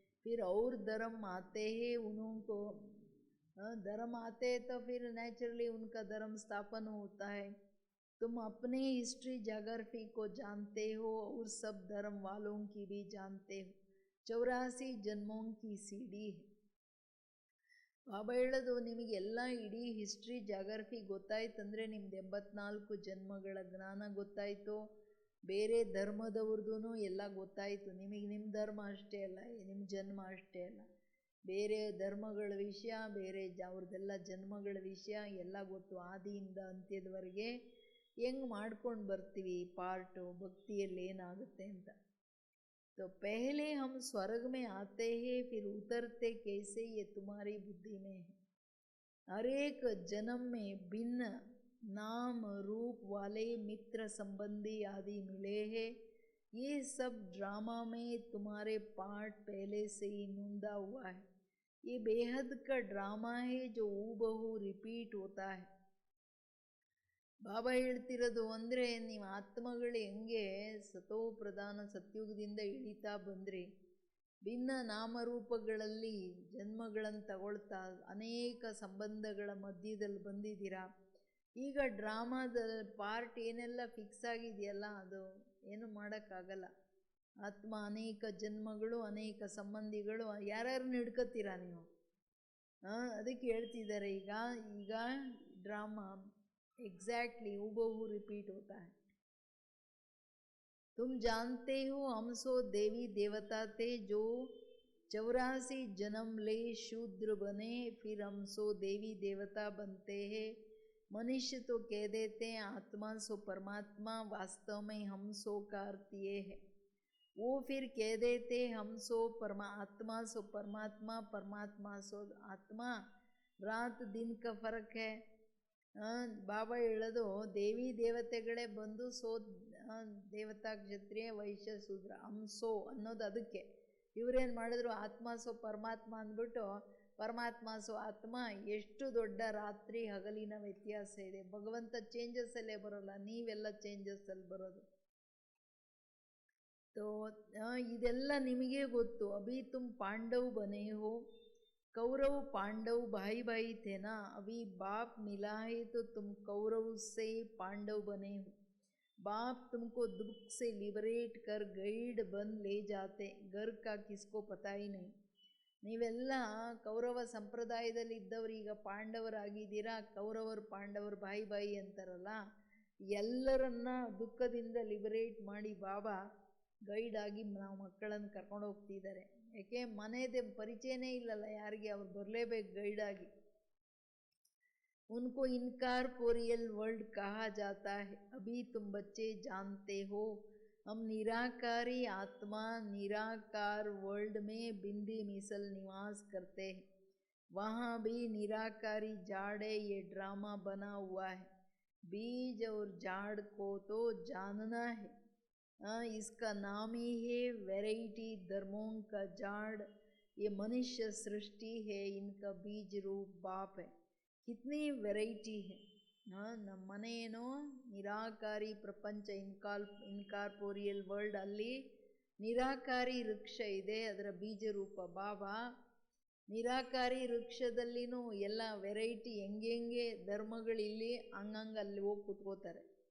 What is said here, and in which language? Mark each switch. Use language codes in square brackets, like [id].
[hi] फिर और धर्म आते हैं, उनको धर्म आते हैं तो फिर नेचुरली उनका धर्म स्थापन होता है। तुम अपनी हिस्ट्री जोग्राफी को जानते हो और सब धर्म वालों की भी जानते हो। 84 जन्मों की सीढ़ी है। [kn] ಬಾಬಾ ಹೇಳೋದು ನಿಮಗೆಲ್ಲ ಇಡೀ ಹಿಸ್ಟ್ರಿ ಜಾಗ್ರಫಿ ಗೊತ್ತಾಯ್ತಂದರೆ ನಿಮ್ದು 84 ಜನ್ಮಗಳ ಜ್ಞಾನ ಗೊತ್ತಾಯಿತು. ಬೇರೆ ಧರ್ಮದವ್ರದ್ದು ಎಲ್ಲ ಗೊತ್ತಾಯಿತು. ನಿಮಗೆ ನಿಮ್ಮ ಧರ್ಮ ಅಷ್ಟೇ ಅಲ್ಲ, ನಿಮ್ಮ ಜನ್ಮ ಅಷ್ಟೇ ಅಲ್ಲ, ಬೇರೆ ಧರ್ಮಗಳ ವಿಷಯ, ಬೇರೆ ಅವ್ರದ್ದೆಲ್ಲ ಜನ್ಮಗಳ ವಿಷಯ ಎಲ್ಲ ಗೊತ್ತು. ಆದಿಯಿಂದ ಅಂತ್ಯದವರೆಗೆ ಹೆಂಗೆ ಮಾಡ್ಕೊಂಡು ಬರ್ತೀವಿ ಪಾರ್ಟು ಭಕ್ತಿಯಲ್ಲಿ ಏನಾಗುತ್ತೆ ಅಂತ. तो पहले हम स्वर्ग में आते हैं फिर उतरते कैसे ये तुम्हारी बुद्धि में है। हर एक जन्म में भिन्न नाम रूप वाले मित्र संबंधी आदि मिले हैं। ये सब ड्रामा में तुम्हारे पार्ट पहले से ही नूंदा हुआ है। ये बेहद का ड्रामा है जो हूबहू रिपीट होता है। ಬಾಬಾ ಹೇಳ್ತಿರೋದು ಅಂದರೆ ನೀವು ಆತ್ಮಗಳು ಹೆಂಗೆ ಸತೋ ಪ್ರಧಾನ ಸತ್ಯುಗದಿಂದ ಇಳಿತಾ ಬಂದ್ರಿ, ಭಿನ್ನ ನಾಮರೂಪಗಳಲ್ಲಿ ಜನ್ಮಗಳನ್ನು ತಗೊಳ್ತಾ ಅನೇಕ ಸಂಬಂಧಗಳ ಮಧ್ಯದಲ್ಲಿ ಬಂದಿದ್ದೀರಾ. ಈಗ ಡ್ರಾಮಾದ ಪಾರ್ಟ್ ಏನೆಲ್ಲ ಫಿಕ್ಸ್ ಆಗಿದೆಯಲ್ಲ ಅದು ಏನು ಮಾಡೋಕ್ಕಾಗಲ್ಲ. ಆತ್ಮ ಅನೇಕ ಜನ್ಮಗಳು, ಅನೇಕ ಸಂಬಂಧಿಗಳು, ಯಾರ್ಯಾರನ್ನ ಹಿಡ್ಕೊತೀರಾ ನೀವು? ಅದಕ್ಕೆ ಹೇಳ್ತಿದ್ದಾರೆ ಈಗ ಡ್ರಾಮಾ [hi] एग्जैक्टली हूबहू रिपीट होता है। तुम जानते हो हम सो देवी देवता थे जो 84 जन्म ले शूद्र बने, फिर हम सो देवी देवता बनते हैं। मनुष्य तो कह देते हैं आत्मा सो परमात्मा, वास्तव में हम सो का अर्थ ये है। वो फिर कह देते हम सो आत्मा सो परमात्मा, परमात्मा सो आत्मा, रात दिन का फर्क है। [kn] ಬಾಬಾ ಹೇಳೋದು ದೇವಿ ದೇವತೆಗಳೇ ಬಂದು ಸೋ ದೇವತಾ ಕ್ಷತ್ರಿಯ ವೈಶ್ಯ ಶೂದ್ರ ಹಂಸೋ ಅನ್ನೋದು ಅದಕ್ಕೆ. ಇವರೇನು ಮಾಡಿದ್ರು ಆತ್ಮ ಸೋ ಪರಮಾತ್ಮ ಅಂದ್ಬಿಟ್ಟು ಪರಮಾತ್ಮ ಸೋ ಆತ್ಮ. ಎಷ್ಟು ದೊಡ್ಡ ರಾತ್ರಿ ಹಗಲಿನ ವ್ಯತ್ಯಾಸ ಇದೆ. ಭಗವಂತ ಚೇಂಜಸ್ಸಲ್ಲೇ ಬರೋಲ್ಲ, ನೀವೆಲ್ಲ ಚೇಂಜಸ್ಸಲ್ಲಿ ಬರೋದು. ತೋ ಇದೆಲ್ಲ ನಿಮಗೆ ಗೊತ್ತು. [hi] ಅಭಿ ತುಮ್ ಪಾಂಡವ್ ಬನೆ ಹೋ, कौरव पांडव भाई भाई थे ना, अभी बाप मिला है तो तुम कौरव से पांडव बने हो। बाप तुमको दुख से लिबरेट कर गाइड बन ले जाते, घर का किसको पता ही नहीं। [kn] ನೀವೆಲ್ಲ ಕೌರವ ಸಂಪ್ರದಾಯದಲ್ಲಿ ಇದ್ದವರು ಈಗ ಪಾಂಡವರಾಗಿದ್ದೀರಾ. ಕೌರವರು ಪಾಂಡವರು ಬಾಯಿ ಬಾಯಿ ಅಂತಾರಲ್ಲ, ಎಲ್ಲರನ್ನ ದುಃಖದಿಂದ ಲಿಬರೇಟ್ ಮಾಡಿ ಬಾಬಾ ಗೈಡ್ ಆಗಿ ನಾವು ಮಕ್ಕಳನ್ನು ಕರ್ಕೊಂಡು ಹೋಗ್ತಿದ್ದಾರೆ. ಯಾಕೆ ಮನೆಯದೇ ಪರಿಚಯನೇ ಇಲ್ಲಲ್ಲ ಯಾರಿಗೆ, ಅವ್ರು ಬರಲೇಬೇಕು ಗೈಡಾಗಿ. [hi] उनको इनकारपोरियल वर्ल्ड कहा जाता है। अभी तुम बच्चे जानते हो हम निराकारी आत्मा निराकार वर्ल्ड में बिंदी मिसल निवास करते हैं, वहाँ भी निराकारी जाड़ है, ये ड्रामा बना हुआ है। बीज और जाड़ को तो जानना है। इसका नाम ही है वैरायटी धर्मों का जाड़। ये मनुष्य सृष्टि है, इनका बीज रूप बाप है। कितनी वैरायटी है। [kn] ನಮ್ಮನೇನೋ ನಿರಾಕಾರಿ ಪ್ರಪಂಚ ಇನ್ಕಾರ್ಪೋರಿಯಲ್ ವರ್ಲ್ಡ್, ಅಲ್ಲಿ ನಿರಾಕಾರಿ ವೃಕ್ಷ ಇದೆ, ಅದರ ಬೀಜ ರೂಪ ಬಾಬಾ. ನಿರಾಕಾರಿ ವೃಕ್ಷದಲ್ಲಿನೂ ಎಲ್ಲ ವೆರೈಟಿ ಹೆಂಗೆ ಧರ್ಮಗಳಿಲ್ಲಿ ಹಂಗಂಗೆ ಅಲ್ಲಿ ಹೋಗಿ ಕೂತ್ಕೋತಾರೆ.